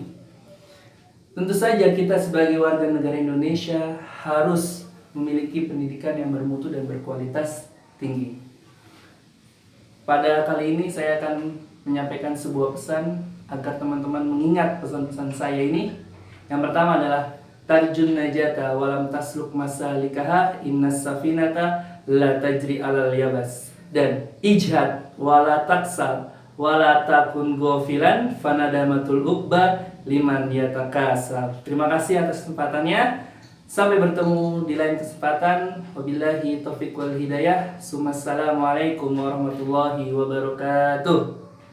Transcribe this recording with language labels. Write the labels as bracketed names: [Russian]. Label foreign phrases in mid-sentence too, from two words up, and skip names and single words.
[Indonesian] Tentu saja kita sebagai warga negara Indonesia harus memiliki pendidikan yang bermutu dan berkualitas tinggi. Pada kali ini saya akan menyampaikan sebuah pesan agar teman-teman mengingat pesan-pesan saya ini. [Arabic] Yang pertama adalah ترجو النجاة ولم تسلك مسالكها إن السفينة لا تجري على اليبس, dan اجهد ولا تكسل ولا تكن غافلا فندامة العقبى لمن يتكاسل. [Indonesian] Terima kasih atas kesempatannya. Sampai bertemu di lain kesempatan. [Arabic] وبالله التوفيق والهداية. السلام عليكم ورحمة الله وبركاته.